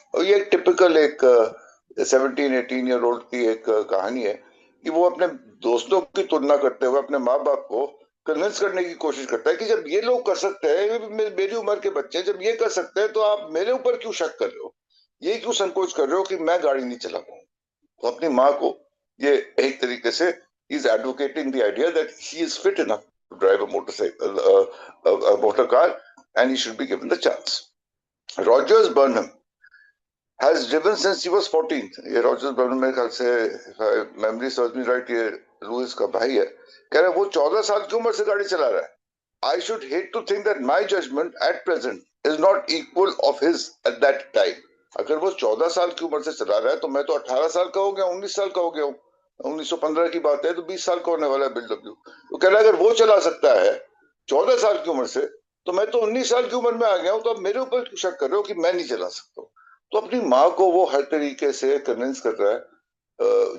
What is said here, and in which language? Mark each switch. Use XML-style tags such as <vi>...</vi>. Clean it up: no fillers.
<hi>और ये टिपिकल एक 17-18 ईयर ओल्ड की एक कहानी है कि वो अपने दोस्तों की तुलना करते हुए अपने माँ बाप को कन्विंस करने की कोशिश करता है कि जब ये लोग कर सकते हैं, मेरी उम्र के बच्चे जब ये कर सकते हैं, तो आप मेरे ऊपर क्यों शक कर रहे हो, ये क्यों संकोच कर रहे हो कि मैं गाड़ी नहीं चला पाऊँ? तो अपनी माँ को ये एक तरीके से</hi> <en>he's advocating the idea that he is fit enough to drive a motorcycle, a motor car, and he should be given the chance. Rogers Burnham has driven since he was 14.</en> <hi>ये रॉजर्स बर्नम मेरे ख्याल से</hi> <en>memory serves me right,</en> <hi>ये Louis का भाई है। कह रहा है वो 14 साल की उम्र से गाड़ी चला रहा है।</hi> <en>I should hate to think that my judgment at present is not equal of his at that time.</en> <hi>अगर वो 14 साल की उम्र से चला रहा है, तो मैं तो 18 साल का हो गया, 19 साल का हो गया हूँ। 1915 की बात है, तो 20 साल का होने वाला है बिल्डब्ल्यू। तो कह रहा है अगर वो चला सकता है 14 साल की उम्र से, तो मैं तो 19 साल की उम्र में आ गया हूँ, तो अब मेरे ऊपर क्यों शक कर रहे हो कि मैं नहीं चला सकता? तो अपनी माँ को वो हर तरीके से कन्विंस कर रहा है।</hi>